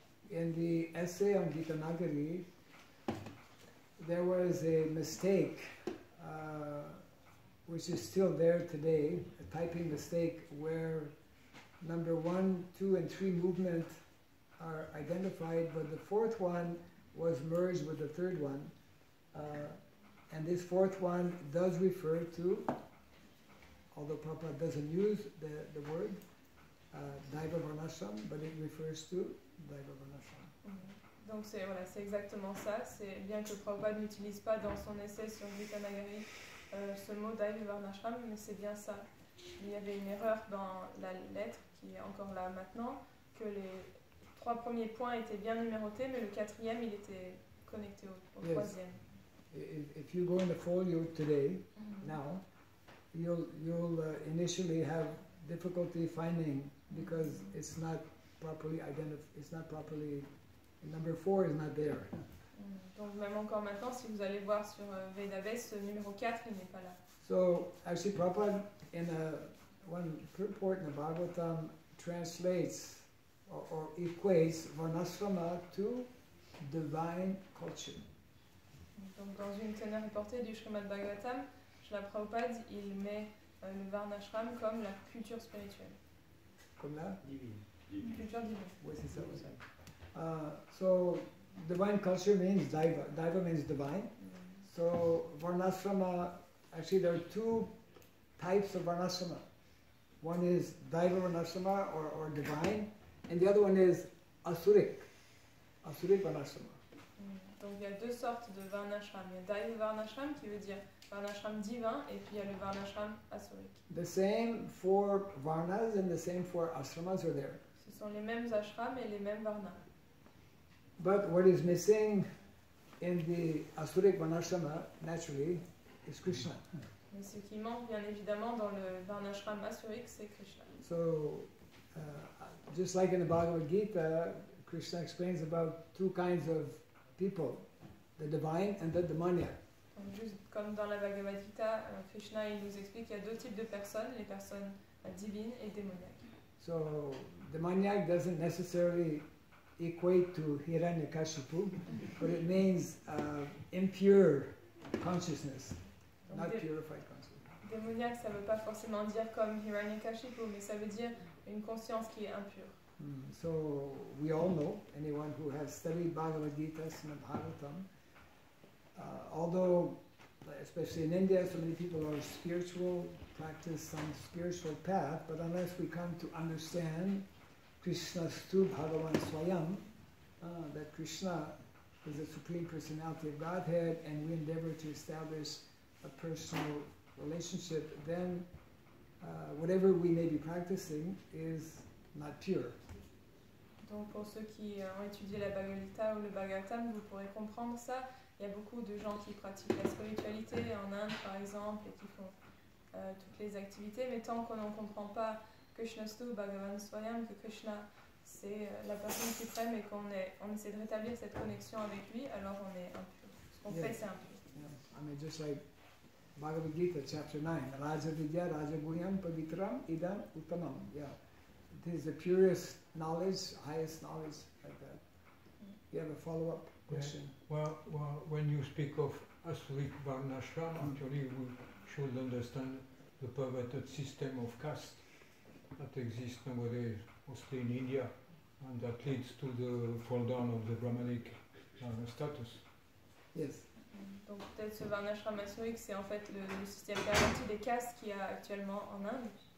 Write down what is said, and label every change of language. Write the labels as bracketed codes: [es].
[en] In the essay on Gita Nagari, there was a mistake, which is still there today, a typing mistake where number 1, 2, and 3 movement are identified, but the 4th one was merged with the 3rd one. And this 4th one does refer to, although Prabhupada doesn't use the word, Daiva Varnashram, but it refers to Daiva Varnashram. [fr] Donc voilà, c'est exactement ça. C'est bien que Prabhupada n'utilise pas dans son essai sur Gita Nagari ce mot Daiva Varnashram, mais c'est bien ça. Il y avait une erreur dans la lettre qui est encore là maintenant, que les 3 premiers points étaient bien numérotés, mais le 4e il était connecté au 3e. [en] If you go in the folio today, now, you'll initially have difficulty finding because it's not properly identified. It's not properly. Number 4 is not there. [fr] Donc même encore maintenant, si vous allez voir sur Vedabes, ce numéro 4, il n'est pas là. [en] So actually, Prabhupada in one purport in the Bhagavatam translates or equates Varnasrama to divine culture. [fr] Donc dans une teneur reportée du Srimad Bhagavatam, Srila Prabhupada, il met le Varnashram comme la culture spirituelle. Comme là? Divine. Culture divine. Oui, c'est ça. [en] So divine culture means Daiva. Daiva means divine. So Varnasrama, actually there are 2 types of Varnasrama. One is Daiva Varnasrama or divine, and the other one is Asuric Varnasrama. [fr] Donc il y a 2 sortes de Varnashram. Il y a Daiva Varnashram qui veut dire Varnashram divin, et puis il y a le Varnashram asurique. [en] The same 4 Varnas and the same 4 ashramas are there. [fr] Ce sont les mêmes ashrams et les mêmes Varnas. [en] But what is missing in the Asuric Varnashrama, naturally, is Krishna. [fr] Mais ce qui manque bien évidemment dans le Varnashram asurique, c'est Krishna. [en] So, just like in the Bhagavad Gita, Krishna explains about 2 kinds of people, the divine and the demoniac. [fr] Donc, juste comme dans la Bhagavad Gita, Krishna il nous explique qu'il y a 2 types de personnes, les personnes divines et démoniaques. [en] So, demoniac doesn't necessarily equate to Hiranyakashipu, but it means impure consciousness, not purified consciousness. [fr] Démoniaque, ça ne veut pas forcément dire comme Hiranyakashipu, mais ça veut dire une conscience qui est impure. [en] So we all know, anyone who has studied Bhagavad Gita, Srimad Bhagavatam, although, especially in India, so many people are spiritual, practice some spiritual path, but unless we come to understand [sa] Krishna's tu Bhagavan Swayam, [en] that Krishna is the Supreme Personality of Godhead, and we endeavor to establish a personal relationship, then whatever we may be practicing is not pure. [fr] Donc pour ceux qui ont étudié la Bhagavad Gita ou le Bhagavatam, vous pourrez comprendre ça. Il y a beaucoup de gens qui pratiquent la spiritualité en Inde par exemple et qui font toutes les activités, mais tant qu'on n'en comprend pas [sa] Krishnastu Bhagavan Swayam, [fr] que Krishna c'est la personne suprême et on essaie de rétablir cette connexion avec lui, alors on est impur. Ce qu'on fait, c'est impur. [en] Yeah. I mean, just like Bhagavad Gita, chapter 9, [sa] Raja Vidya, Raja Guhyam, Pavitram, Idam, Uttamam. [en] Yeah. It is the purest knowledge, highest knowledge, like that. You have a follow-up question? Yeah. Well, when you speak of Asuric Varnashram, actually we should understand the perverted system of caste that exists nowadays, mostly in India, and that leads to the fall down of the Brahmanic status. Yes. [fr] Donc peut-être ce Varnashram maçonnique, c'est en fait le système perverti des castes qu'il y a actuellement en Inde.